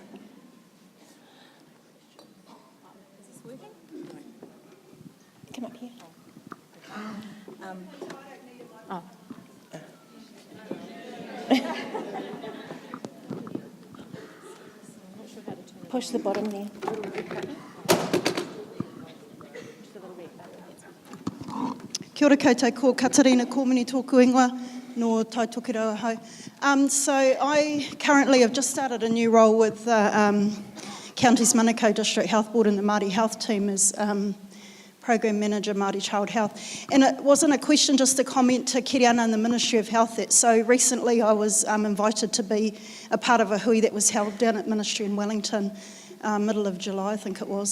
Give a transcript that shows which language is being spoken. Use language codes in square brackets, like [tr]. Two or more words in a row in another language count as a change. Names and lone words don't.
[en] Come up here. Push the bottom there. [mi] Kia ora koutou, ko Katarina Kōmini tōku ingoa, no tai toki rau hau. [en] So I currently have just started a new role with Counties Manukau District Health Board and the Māori Health Team as Program Manager Māori Child Health. And it wasn't a question, just a comment to Kiriana and the Ministry of Health. That so recently I was invited to be a part of a hui that was held down at Ministry in Wellington, middle of July I think it was.